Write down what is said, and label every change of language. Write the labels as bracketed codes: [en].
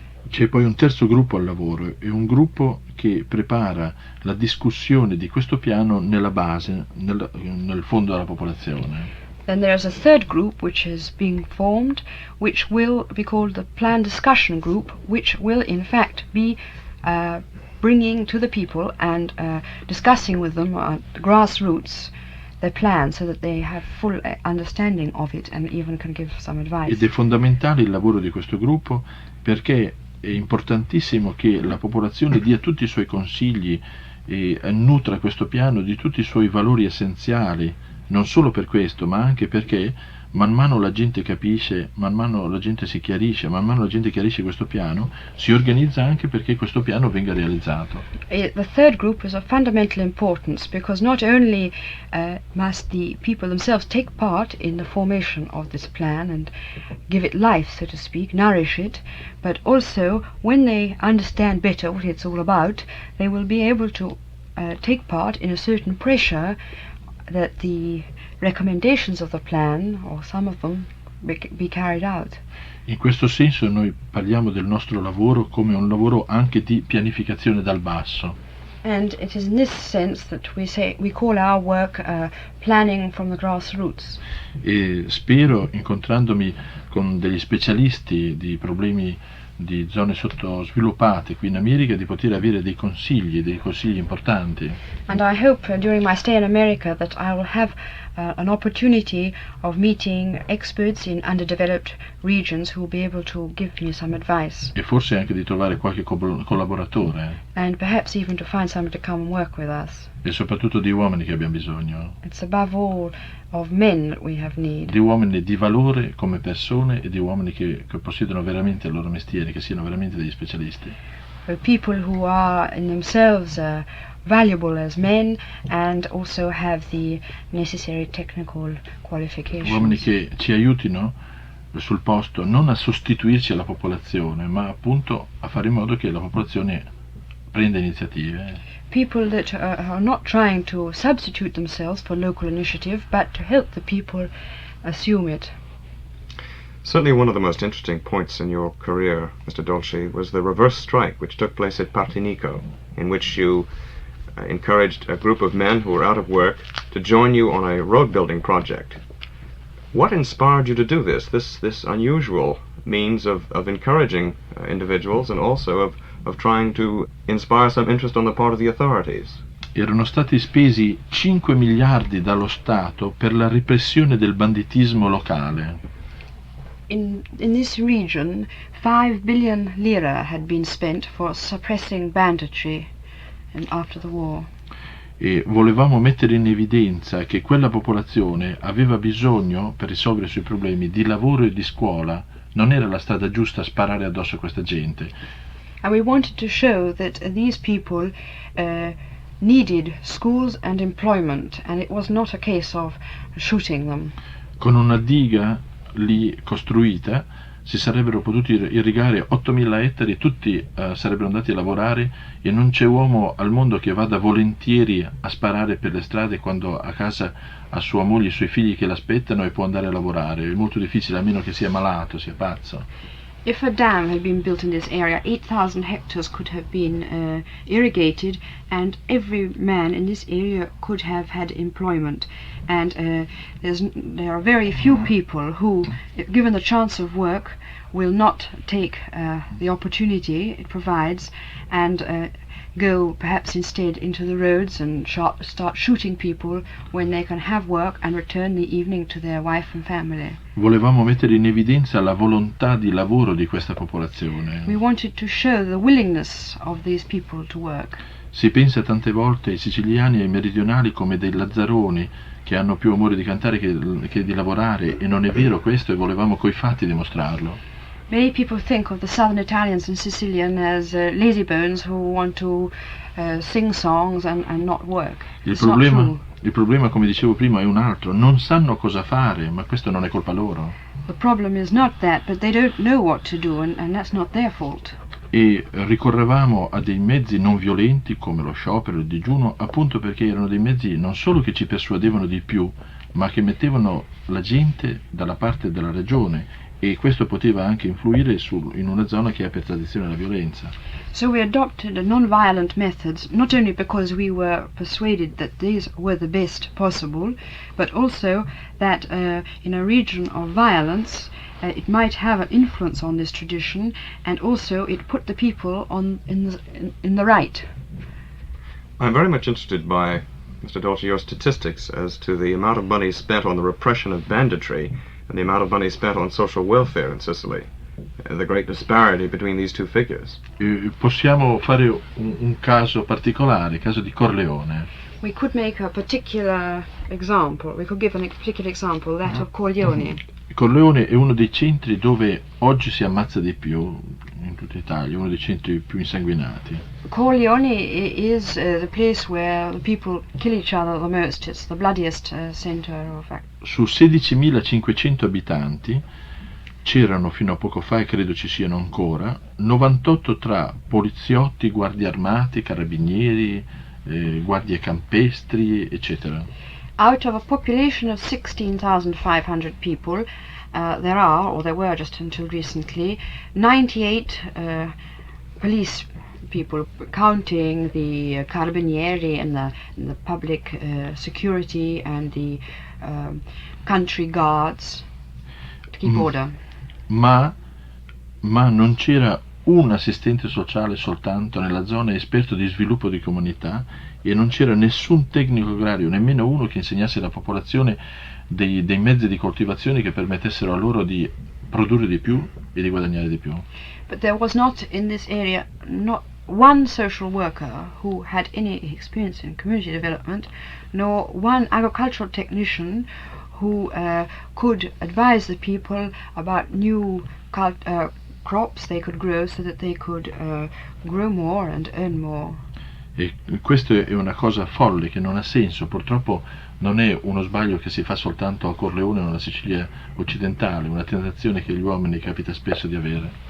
[it] C'è poi un terzo gruppo al lavoro, è un gruppo che prepara la discussione di questo piano nella base, nel fondo della popolazione. [en] Then there's a third group which is being formed, which will be called the Plan Discussion Group, which will in fact be bringing to the people and discussing with them at the grassroots their plan so that they have full understanding of it and even can give some advice. [it] Ed è fondamentale il lavoro di questo gruppo perché è importantissimo che la popolazione dia tutti i suoi consigli e nutra questo piano di tutti i suoi valori essenziali, non solo per questo, ma anche perché man mano la gente capisce, man mano la gente si chiarisce, man mano la gente chiarisce questo piano, si organizza anche perché questo piano venga realizzato. [en] The third group is of fundamental importance because not only must the people themselves take part in the formation of this plan and give it life, so to speak, nourish it, but also when they understand better what it's all about, they will be able to take part in a certain pressure that the recommendations of the plan, or some of them, be carried out. [it] In questo senso noi parliamo del nostro lavoro come un lavoro anche di pianificazione dal basso. [en] And it is in this sense that we call our work planning from the grassroots. [it] E spero, incontrandomi con degli specialisti di problemi di zone sottosviluppate qui in America, di poter avere dei consigli importanti. [en] And I hope during my stay in America that I will have an opportunity of meeting experts in underdeveloped regions who will be able to give me some advice. [it] E forse anche di trovare qualche collaboratore. [en] And perhaps even to find somebody to come and work with us. [it] E soprattutto di uomini che abbiamo bisogno. [en] It's above all of men that we have need. [it] Di uomini di valore come persone e di uomini che possiedono veramente il loro mestiere, che siano veramente degli specialisti. [en] People who are in themselves valuable as men and also have the necessary technical qualifications. [it] Uomini che ci aiutino sul posto non a sostituirci alla popolazione, ma appunto a fare in modo che la popolazione prenda iniziative. [en] People that are not trying to substitute themselves for local initiative, but to help the people assume it. Certainly one of the most interesting points in your career, Mr. Dolci, was the reverse strike which took place at Partinico, in which you encouraged a group of men who were out of work to join you on a road building project. What inspired you to do this unusual means of encouraging individuals and also of trying to inspire some interest on the part of the authorities? [it] Erano stati spesi 5 miliardi dallo Stato per la repressione del banditismo locale. [en] In this region, 5 billion lira had been spent for suppressing banditry after the war. [it] E volevamo mettere in evidenza che quella popolazione aveva bisogno, per risolvere i suoi problemi, di lavoro e di scuola. Non era la strada giusta sparare addosso a questa gente. [en] And we wanted to show that these people needed schools and employment, and it was not a case of shooting them. [it] Con una diga lì costruita si sarebbero potuti irrigare 8.000 ettari e tutti sarebbero andati a lavorare e non c'è uomo al mondo che vada volentieri a sparare per le strade quando a casa ha sua moglie e i suoi figli che l'aspettano e può andare a lavorare. È molto difficile, a meno che sia malato, sia pazzo. [en] If a dam had been built in this area, 8,000 hectares could have been irrigated, and every man in this area could have had employment. And there are very few people who, if given the chance of work, will not take the opportunity it provides and go perhaps instead into the roads and start shooting people when they can have work and return the evening to their wife and family. [it] Volevamo mettere in evidenza la volontà di lavoro di questa popolazione. [en] We wanted to show the willingness of these people to work. [it] Si pensa tante volte ai siciliani e ai meridionali come dei lazzaroni che hanno più amore di cantare che di lavorare, e non è vero questo, e volevamo coi fatti dimostrarlo. [en] Many people think of the southern Italians and Sicilian as lazybones who want to sing songs and not work. [it] Il problema, come dicevo prima, è un altro. Non sanno cosa fare, ma questo non è colpa loro. [en] The problem is not that, but they don't know what to do, and that's not their fault. [it] E ricorrevamo a dei mezzi non violenti come lo sciopero e il digiuno, appunto perché erano dei mezzi non solo che ci persuadevano di più, ma che mettevano la gente dalla parte della ragione, e questo poteva anche influire in una zona che ha per tradizione la violenza. [en] So we adopted non-violent methods, not only because we were persuaded that these were the best possible, but also that in a region of violence it might have an influence on this tradition, and also it put the people in the right. I'm very much interested by Mr. Dolci, your statistics as to the amount of money spent on the repression of banditry and the amount of money spent on social welfare in Sicily. The great disparity between these two figures. [it] Possiamo fare un caso particolare, il caso di Corleone. [en] We could make a particular example. We could give a particular example, that of Corleone. [it] Corleone è uno dei centri dove oggi si ammazza di più in tutta Italia, uno dei centri più insanguinati. [en] Corleone is the place where the people kill each other the most. It's the bloodiest center of act. [it] Su 16.500 abitanti c'erano fino a poco fa, e credo ci siano ancora, 98 tra poliziotti, guardie armati, carabinieri, guardie campestri, eccetera. [en] Out of a population of 16,500 people, there are, or there were just until recently, 98 police people, counting the carabinieri and the public security and the country guards to keep order. [it] Ma non c'era un assistente sociale soltanto nella zona esperto di sviluppo di comunità, e non c'era nessun tecnico agrario, nemmeno uno che insegnasse alla popolazione dei mezzi di coltivazione che permettessero a loro di produrre di più e di guadagnare di più. [en] But there was not in this area not one social worker who had any experience in community development, nor one agricultural technician who could advise the people about new crops they could grow so that they could grow more and earn more. [it] E questo è una cosa folle che non ha senso. Purtroppo non è uno sbaglio che si fa soltanto a Corleone o nella Sicilia occidentale, una tentazione che agli uomini capita spesso di avere.